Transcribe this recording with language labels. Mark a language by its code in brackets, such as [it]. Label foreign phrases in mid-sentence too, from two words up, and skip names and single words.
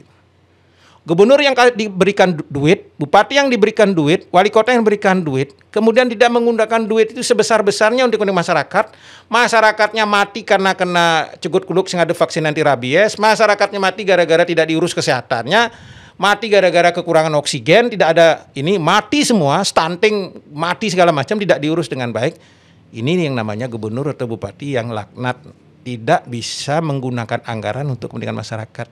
[id] Gubernur yang diberikan duit, bupati yang diberikan duit, wali kota yang diberikan duit, kemudian tidak menggunakan duit itu sebesar-besarnya untuk masyarakat, masyarakatnya mati karena kena [ban] cegut kuluk sing [id] ada vaksin anti rabies, masyarakatnya mati gara-gara tidak diurus kesehatannya, mati gara-gara kekurangan oksigen, tidak ada ini, mati semua, stunting, mati segala macam, tidak diurus dengan baik. Ini yang namanya gubernur atau bupati yang laknat, tidak bisa menggunakan anggaran untuk kepentingan masyarakat.